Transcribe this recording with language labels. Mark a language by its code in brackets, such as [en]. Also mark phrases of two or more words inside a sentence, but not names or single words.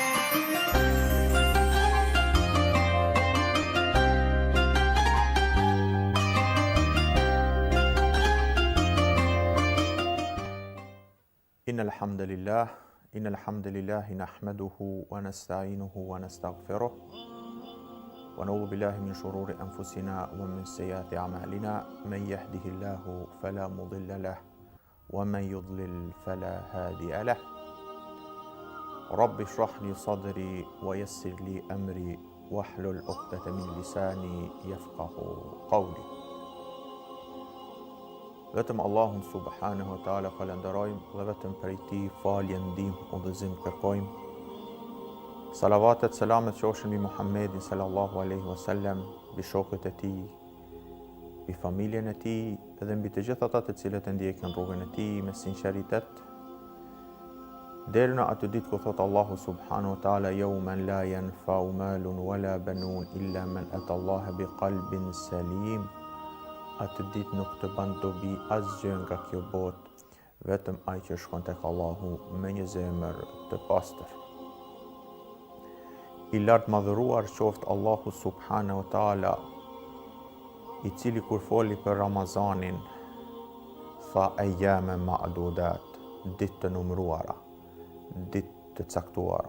[ar] إن الحمد لله نحمده ونستعينه ونستغفره ونعوذ بالله من شرور أنفسنا ومن سيئات أعمالنا من يهده الله فلا مضل له ومن يضلل فلا هادي له رب اشرح لي صدري ويسر لي أمري واحلل عقدة من لساني يفقه قولي. [sq] Vetëm Allahun [ar] سبحانه وتعالى [sq] falenderojmë dhe vetëm prej tij falje, ndihmë, udhëzim kërkojmë. Salavatet, selamet qofshin mbi Muhammedin [ar] صلى الله عليه وسلم, [sq] mbi shokët e tij, mbi familjen e tij dhe mbi të gjithë ata të cilët e ndjekin rrugën e tij me sinqeritet. Deri në atë ditë ku thot [ar] الله سبحانه وتعالى يوم لا ينفع مال ولا بنون إلا من أتى الله بقلب سليم. [sq] Atë ditë nuk të ban dobi asgjë nga kjo botë, vetëm ai që shkon tek Allahu me një zemër të pastër. I lartë madhëruar qoftë Allahu [ar] سبحانه وتعالى, [sq] i cili kur foli për Ramazanin, tha [ar] أياما معدودات, [sq] ditë të numëruara, ditë të caktuara.